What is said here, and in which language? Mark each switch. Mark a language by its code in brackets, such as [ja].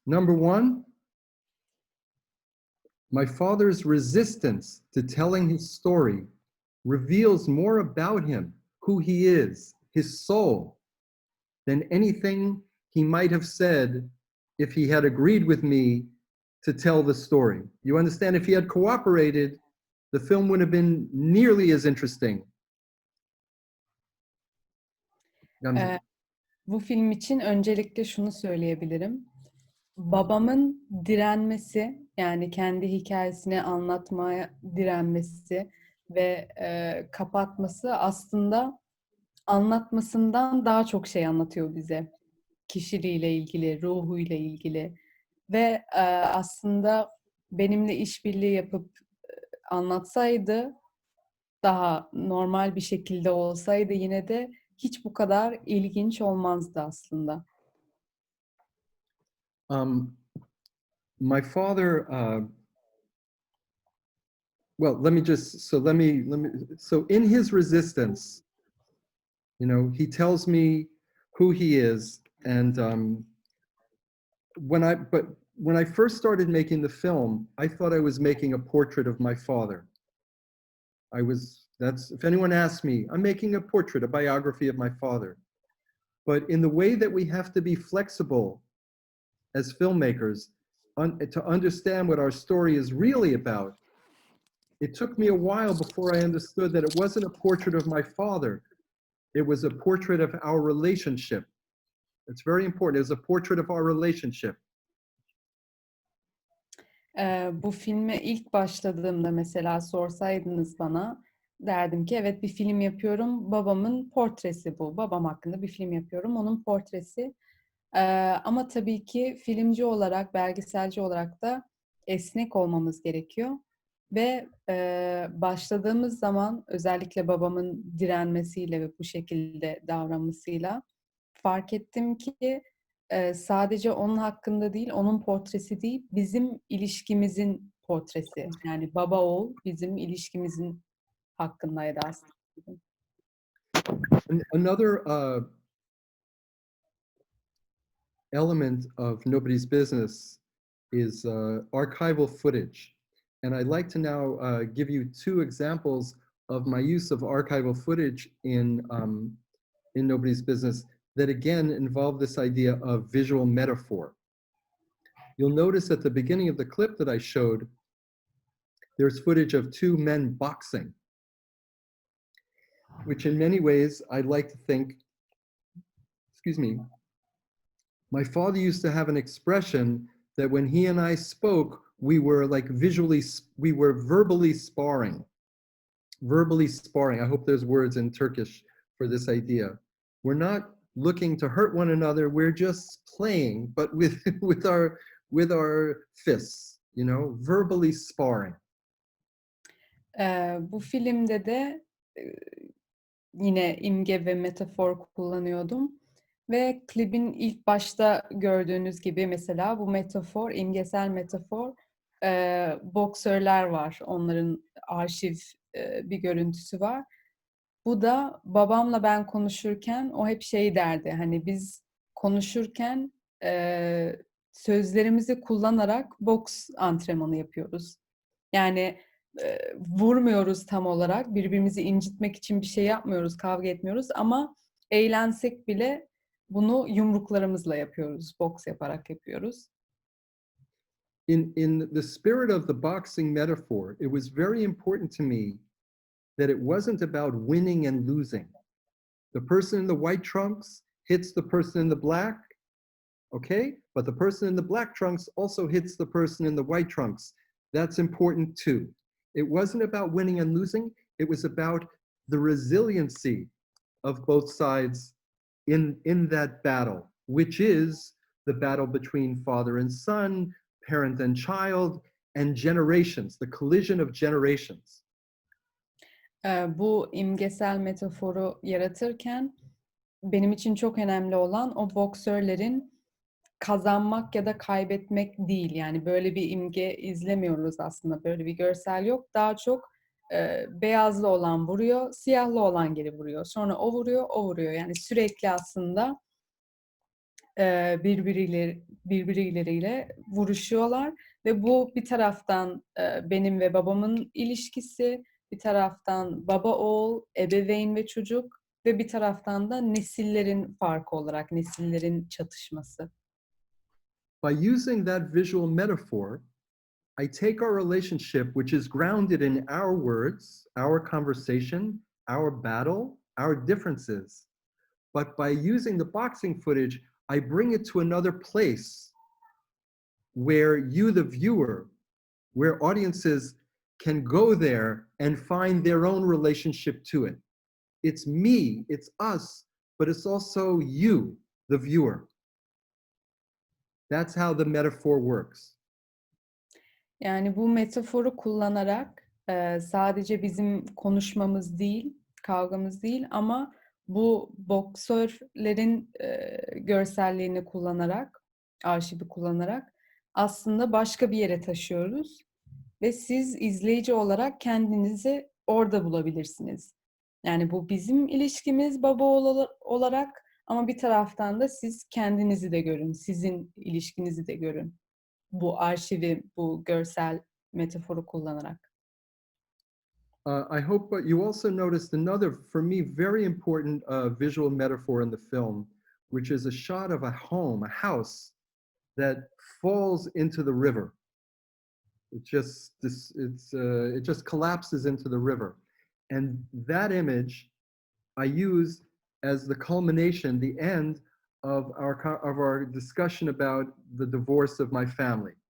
[en] Number one, my father's resistance to telling his story reveals more about him, who he is, his soul, than anything he might have said if he had agreed with me to tell the story. You understand? If he had cooperated, the film would have been nearly as interesting. [tr] Bu film için öncelikle şunu söyleyebilirim. Babamın direnmesi, yani kendi hikayesini anlatmaya direnmesi ve kapatması aslında anlatmasından daha çok şey anlatıyor bize. Kişiliğiyle ilgili, ruhuyla ilgili ve aslında benimle işbirliği yapıp anlatsaydı, daha normal bir şekilde olsaydı yine de hiç bu kadar ilginç olmazdı aslında. [en] My father, well, let me, so in his resistance, you know, he tells me who he is, and when I first started making the film, I thought I was making a portrait of my father. If anyone asks me, I'm making a portrait, a biography of my father. But in the way that we have to be flexible as filmmakers to understand what our story is really about, it took me a while before I understood that it wasn't a portrait of my father. It was a portrait of our relationship. It's very important. It was a portrait of our relationship. [tr] Bu filme ilk başladığımda mesela sorsaydınız bana, derdim ki evet bir film yapıyorum. Babamın portresi bu. Babam hakkında bir film yapıyorum. Onun portresi. Ama tabii ki filmci olarak, belgeselci olarak da esnek olmamız gerekiyor. Ve başladığımız zaman özellikle babamın direnmesiyle ve bu şekilde davranmasıyla fark ettim ki sadece onun hakkında değil, onun portresi değil, bizim ilişkimizin portresi. Yani baba oğul bizim ilişkimizin hakkındaydı aslında. [en] Another element of Nobody's Business is archival footage. And I'd like to now give you two examples of my use of archival footage in Nobody's Business that again involve this idea of visual metaphor. You'll notice at the beginning of the clip that I showed, there's footage of two men boxing, which in many ways I'd like to think, excuse me, my father used to have an expression that when he and I spoke, we were verbally sparring. Verbally sparring. I hope there's words in Turkish for this idea. We're not looking to hurt one another. We're just playing, but with our fists, you know, verbally sparring. [tr] Bu filmde de yine imge ve metafor kullanıyordum. Ve klibin ilk başta gördüğünüz gibi mesela bu metafor, imgesel metafor boksörler var. Onların arşiv bir görüntüsü var. Bu da babamla ben konuşurken o hep şey derdi. Hani biz konuşurken sözlerimizi kullanarak boks antrenmanı yapıyoruz. Yani vurmuyoruz tam olarak. Birbirimizi incitmek için bir şey yapmıyoruz, kavga etmiyoruz ama eğlensek bile bunu yumruklarımızla yapıyoruz, boks yaparak yapıyoruz. [en] In the spirit of the boxing metaphor, it was very important to me that it wasn't about winning and losing. The person in the white trunks hits the person in the black, okay? But the person in the black trunks also hits the person in the white trunks. That's important too. It wasn't about winning and losing. It was about the resiliency of both sides in that battle, which is the battle between father and son, parent and child, and generations, the collision of generations. [tr] Bu imgesel metaforu yaratırken benim için çok önemli olan o boksörlerin kazanmak ya da kaybetmek değil. Yani böyle bir imge izlemiyoruz aslında. Böyle bir görsel yok. Daha çok beyazlı olan vuruyor, siyahlı olan geri vuruyor. Sonra o vuruyor, o vuruyor. Yani sürekli aslında birbirleriyle vuruşuyorlar ve bu bir taraftan benim ve babamın ilişkisi, bir taraftan baba oğul, ebeveyn ve çocuk ve bir taraftan da nesillerin farkı olarak nesillerin çatışması. [en] By using that visual metaphor, I take our relationship, which is grounded in our words, our conversation, our battle, our differences. But by using the boxing footage, I bring it to another place where you, the viewer, where audiences can go there and find their own relationship to it. It's me, it's us, but it's also you, the viewer. That's how the metaphor works. [tr] Yani bu metaforu kullanarak sadece bizim konuşmamız değil, kavgamız değil ama bu boksörlerin görselliğini kullanarak, arşivi kullanarak aslında başka bir yere taşıyoruz ve siz izleyici olarak kendinizi orada bulabilirsiniz. Yani bu bizim ilişkimiz baba olarak ama bir taraftan da siz kendinizi de görün, sizin ilişkinizi de görün. Bu arşivi, bu görsel metaforu kullanarak. [en] I hope you also noticed another, for me, very important visual metaphor in the film, which is a shot of a home, a house that falls into the river. It just collapses into the river, and that image I use as the culmination, the end of our discussion about the divorce of my family.